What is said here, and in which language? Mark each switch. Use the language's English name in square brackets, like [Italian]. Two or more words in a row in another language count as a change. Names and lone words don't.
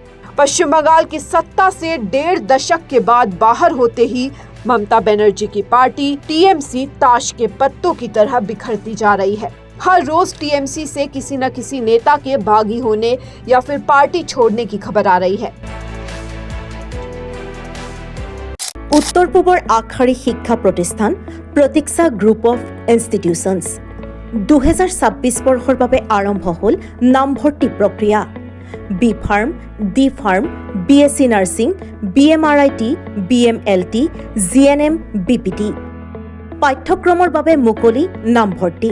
[Hindi] पश्चिम बंगाल की सत्ता से 1.5 दशक के बाद बाहर होते ही ममता बनर्जी की पार्टी टीएमसी ताश के पत्तों की तरह बिखरती जा रही है। हर रोज टीएमसी से किसी न किसी नेता के बागी होने या फिर पार्टी छोड़ने की खबर आ रही है। [Assamese] उत्तर पूर्वर आगशाৰী শিক্ষা প্ৰতিষ্ঠান প্ৰতীক্ষা গ্ৰুপ অফ ইনষ্টিটিউচনছ 2026 বৰ্ষৰ বাবে আৰম্ভ হ'ল নামভৰ্তি প্ৰক্ৰিয়া। [English] B Pharm, D Pharm, BSc Nursing, BMRIT, BMLT, GNM, BPT [Assamese] পাঠ্যক্ৰমৰ বাবে মুকলি নামভৰ্তি।